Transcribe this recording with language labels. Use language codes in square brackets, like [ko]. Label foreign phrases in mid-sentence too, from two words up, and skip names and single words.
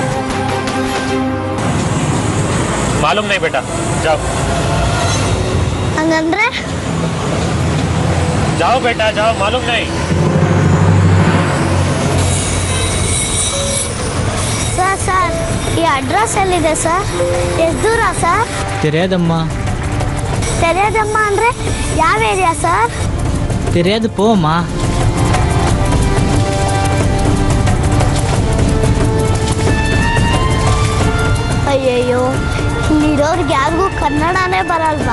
[hi] मालूम नहीं बेटा, जाओ। हंगंद्रे जाओ बेटा जाओ, मालूम नहीं। सर सर ये अड्रेस [kn] ಎಲ್ಲಿದೆ ಸರ್? ಎಷ್ಟು ದೂರ ಸರ್? [ta] ತೆರೆಯದಮ್ಮ. [kn] ತೆರೆಯದಮ್ಮ ಅಂದ್ರೆ ಯಾವ ಏರಿಯಾ ಸರ್? [ta] தெரியாது போம்மா. [kn] ಅಯ್ಯಯ್ಯೋ, ಇಲ್ಲಿರೋರ್ಗೆ ಯಾರಿಗೂ ಕನ್ನಡನೇ ಬರಲ್ವಾ?